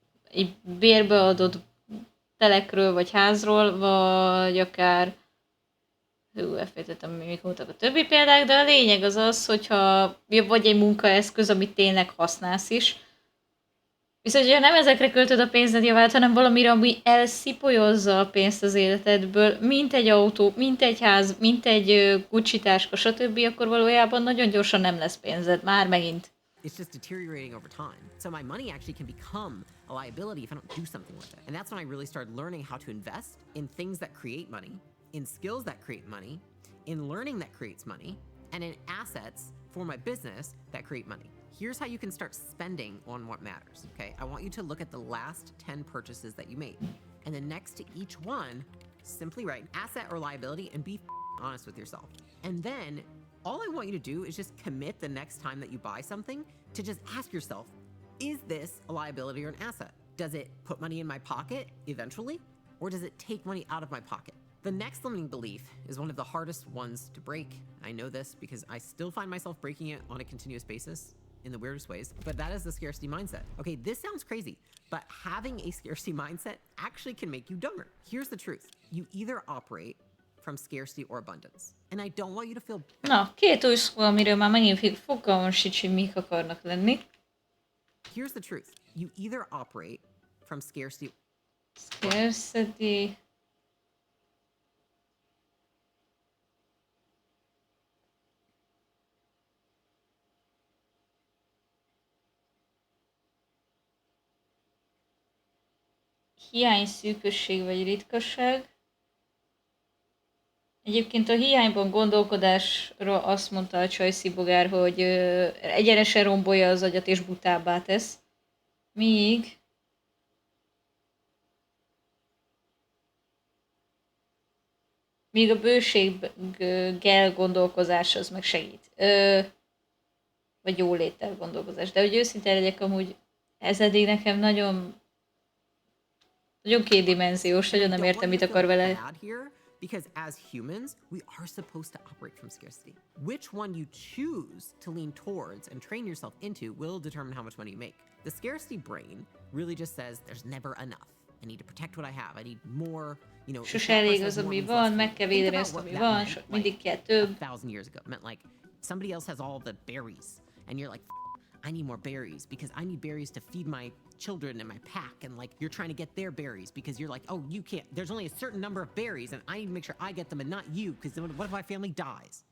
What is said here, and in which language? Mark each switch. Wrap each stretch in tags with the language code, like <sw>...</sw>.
<hu>egy bérbeadott telekről, vagy házról, vagy akár elfejtettem, mik voltak a többi példák, de a lényeg az az, hogyha vagy egy munkaeszköz, amit tényleg használsz is, viszont ha nem ezekre költöd a pénzed javát, hanem valamire, ami elszipolyozza a pénzt az életedből, mint egy autó, mint egy ház, mint egy Gucci táska, stb., akkor valójában nagyon gyorsan nem lesz pénzed, már megint.</hu> <en>It's just deteriorating over time. So my money actually can become a liability if I don't do something with it. And that's when I really started learning how to invest in things that create money, in skills that create money, in learning that creates money, and in assets for my business that create money. Here's how you can start spending on what matters, okay? I want you to look at the last 10 purchases that you made. And then next to each one, simply write asset or liability and be honest with yourself. And then all I want you to do is just commit the next time that you buy something to just ask yourself, is this a liability or an asset? Does it put money in my pocket eventually? Or does it take money out of my pocket? The next limiting belief is one of the hardest ones to break. I know this because I still find myself breaking it on a continuous basis in the weirdest ways, but that is the scarcity mindset. Okay, this sounds crazy, but having a scarcity mindset actually can make you dumber. Here's the truth. You either operate from scarcity or abundance. And I don't want you to feel...</en> <hu>Na, két új szó, amiről már megint fogalmam sincs, hogy mik akarnak lenni.</hu> <en>Here's the truth. You either operate from scarcity... Scarcity...</en> <hu>Hiány, szűkösség vagy ritkaság. Egyébként a hiányban gondolkodásra azt mondta a csajszibogár, hogy egyenesen rombolja az agyat és butábbá tesz. Míg a bőséggel gondolkozás az meg segít. Vagy jóléttel gondolkozás. De hogy őszintén legyek, amúgy ez eddig nekem nagyon kétdimenziós, nagyon nem értem, mit akar vele.</hu> <en>Because as humans, we are supposed to operate from scarcity. Which one you choose to lean towards and train yourself into will determine how much money you make. The scarcity brain really just says there's never enough. I need to protect what I have. I need more, you know.</en> <hu>Sose elég az, ami van, meg kell védeni azt, ami van, mindig kell több.</hu> <en>1,000 years ago, it meant like somebody else has all the berries, and you're like, I need more berries because I need berries to feed my children in my pack, and like you're trying to get their berries because you're like, oh, you can't, there's only a certain number of berries and I need to make sure I get them and not you, because what if my family dies?</en>